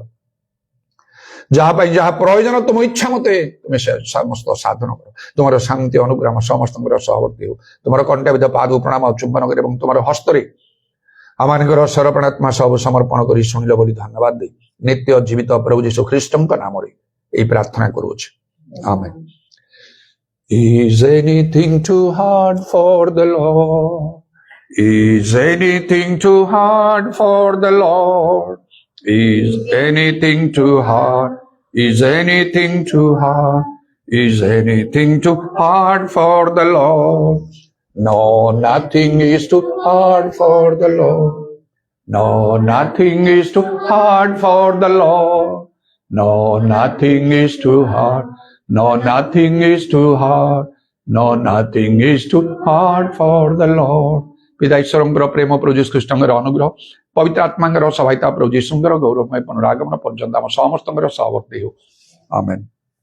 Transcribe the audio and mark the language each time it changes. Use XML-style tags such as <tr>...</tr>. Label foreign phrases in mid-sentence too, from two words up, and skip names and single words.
<or>ଯାହା ପାଇଁ ଯାହା ପ୍ରয়োଜନ ତୁମ ଇଚ୍ଛା ମତେ ତୁମେ ସମସ୍ତ ସାଧନ କର। ତୁମର ଶାନ୍ତି ଅନୁଗ୍ରହ ସମସ୍ତଙ୍କର ସହବର୍ତ୍ତୀ ହେଉ। ତୁମର କଣ୍ଠାବିଧ ପାଦ ପ୍ରଣାମ ଚୁମ୍ବନ କରି ଏବଂ ତୁମର ହସ୍ତରେ ଆମମାନଙ୍କର ସରପଣାତ୍ମା ସବୁ ସମର୍ପଣ କରି ଶୁଣିଲ ବୋଲି ଧନ୍ୟବାଦ ଦେଇ ନିତ୍ୟ ଜୀବିତ ପ୍ରଭୁ ଯୀଶୁ ଖ୍ରୀଷ୍ଟଙ୍କ ନାମରେ ଏହି ପ୍ରାର୍ଥନା କରୁଅଛି, ଆମେନ୍।</or> <en>Is anything too hard for the Lord? Is anything too hard for the Lord? Is anything too hard? Is anything too hard? Is anything too hard for the Lord? No, nothing is too hard for the Lord. No, nothing is too hard for the Lord. No, nothing is too hard. No, nothing is too hard. No, nothing is too hard for the Lord.</en> <or>ପିତା ଈଶ୍ୱରଙ୍କର ପ୍ରେମ ପ୍ରଭୁ ଯୀଶୁ ଖ୍ରୀଷ୍ଟଙ୍କର ଅନୁଗ୍ରହ ପବିତ୍ର ଆତ୍ମାଙ୍କର ସହାୟତା ପ୍ରଭୁ ଯୀଶୁଙ୍କର ଗୌରବମୟ ପୁନରାଗମନ ପର୍ଯ୍ୟନ୍ତ ଆମ ସମସ୍ତଙ୍କର ସହବର୍ତ୍ତୀ ହେଉ, ଆମେନ୍।</or>